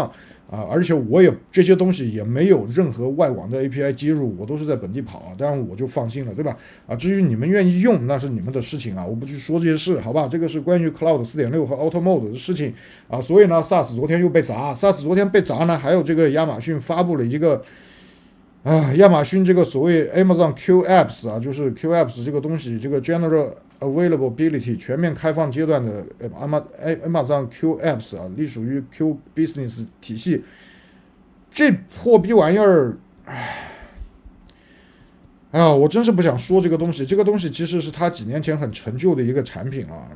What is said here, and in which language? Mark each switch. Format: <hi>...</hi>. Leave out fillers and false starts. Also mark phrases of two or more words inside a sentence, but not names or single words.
<zh>放而且我也這些東西也沒有任何外網的 API 接入我都是在本地跑當然我就放心了对吧至於你們願意用那是你們的事情我不去說這些事好吧這個是關於 Cloud 4.6 和 Auto Mode 的事情所以呢 SaaS 昨天又被砸 SaaS 昨天被砸呢還有這個亞馬遜發布了一個亞馬遜這個所謂 Amazon Q Apps 就是 Q Apps 這個東西這個</zh> <en>General Availability</en> <zh>全面開放階段的 Amazon Q Apps 隸屬於 Q Business 體系這破逼玩意兒我真是不想說這個東西這個東西其實是他幾年前很陳舊的一個產品</zh>